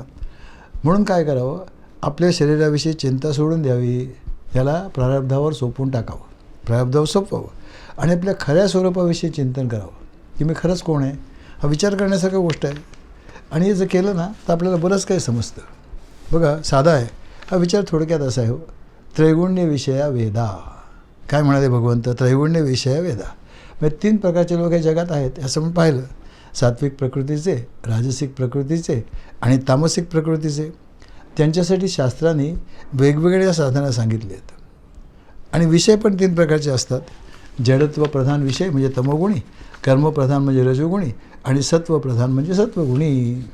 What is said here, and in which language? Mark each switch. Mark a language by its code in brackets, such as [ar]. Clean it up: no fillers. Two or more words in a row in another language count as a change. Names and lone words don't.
[mr] म्हणून काय करावं, आपल्या शरीराविषयी चिंता सोडून द्यावी, त्याला प्रारब्धावर सोपवून टाकावं, प्रारब्धावर सोपवावं आणि आपल्या खऱ्या स्वरूपाविषयी चिंतन करावं की मी खरंच कोण आहे. हा विचार करण्यासारखी गोष्ट आहे. आणि हे जर केलं ना तर आपल्याला बरंच काही समजतं. बघा, साधा आहे हा विचार. थोडक्यात असा आहे, हो, [sa] त्रैगुण्य विषया वेदा. [mr] काय म्हणाले भगवंत, [sa] त्रैगुण्य विषया वेदा. [mr] म्हणजे 3 प्रकारचे लोक या जगात आहेत असं आपण पाहिलं. सात्विक प्रकृतीचे, राजसिक प्रकृतीचे आणि तामसिक प्रकृतीचे. त्यांच्यासाठी शास्त्रांनी वेगवेगळ्या साधना सांगितली आहेत. आणि विषय पण 3 प्रकारचे असतात. जडत्व प्रधान विषय म्हणजे तमोगुणी, कर्मप्रधान म्हणजे रजोगुणी आणि सत्वप्रधान म्हणजे सत्वगुणी.